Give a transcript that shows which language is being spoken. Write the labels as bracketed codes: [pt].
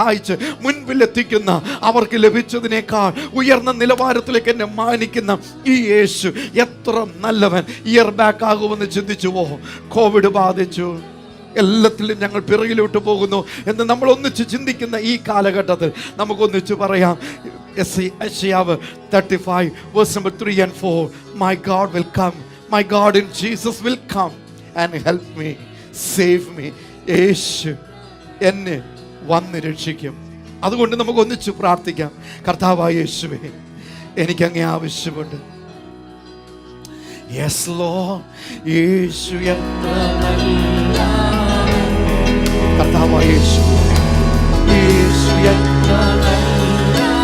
[ml] സഹായിച്ച് മുൻപിലെത്തിക്കുന്ന, അവർക്ക് ലഭിച്ചതിനേക്കാൾ ഉയർന്ന നിലവാരത്തിലേക്ക് എന്നെ മാനിക്കുന്ന ഈ യേശു എത്ര നല്ലവൻ. ഇയർ ബാക്ക് ആകുമെന്ന് ചിന്തിച്ചുവോ? കോവിഡ് ബാധിച്ചു, എല്ലാത്തിലും ഞങ്ങൾ പിറകിലോട്ട് പോകുന്നു എന്ന് നമ്മൾ ഒന്നിച്ച് ചിന്തിക്കുന്ന ഈ കാലഘട്ടത്തിൽ നമുക്കൊന്നിച്ച് പറയാം. [en] യെശയ്യാവ് 35 verse number 3 and 4. My God will come, my God in Jesus will come and help me, save me. [ml] യേശു എന്നെ വന്ന് രക്ഷിക്കും. അതുകൊണ്ട് നമുക്ക് ഒന്നിച്ച് പ്രാർത്ഥിക്കാം. കർത്താവായ യേശുവേ, എനിക്കങ്ങേ ആവശ്യമുണ്ട്. [en] yes lord, [ml] യേശു എത്ര നല്ല. കർത്താവായ യേശു, യേശു എത്ര നല്ല.